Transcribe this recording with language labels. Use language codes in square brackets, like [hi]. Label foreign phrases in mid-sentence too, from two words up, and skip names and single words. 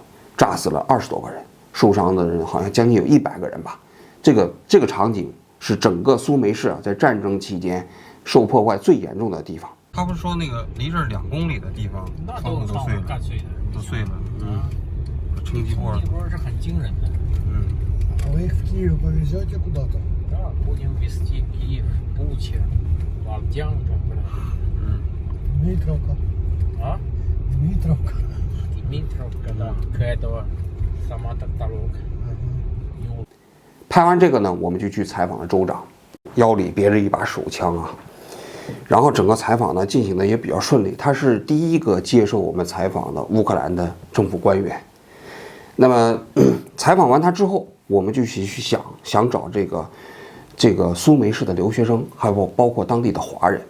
[zh] 炸死了20多个人，受伤的人好像将近有100个人吧。这个场景是整个苏梅市在战争期间受破坏最严重的地方。他不是说那个离这儿2公里的地方，窗户都碎了，都碎了。冲击波是很惊人的。 [ru] А вы их в Киев повезете куда-то? Да, будем везти Киев, Буча, Вовдянка, Дмитровка. а? Дмитровка. Дмитровка, да, к этого сама Токтарок. [zh] 拍完这个呢，我们就去采访了州长，腰里别着一把手枪啊。然后整个采访呢进行的也比较顺利，他是第一个接受我们采访的乌克兰的政府官员。那么采访完他之后，我们就去想找这个苏梅市的留学生，还有包括当地的华人。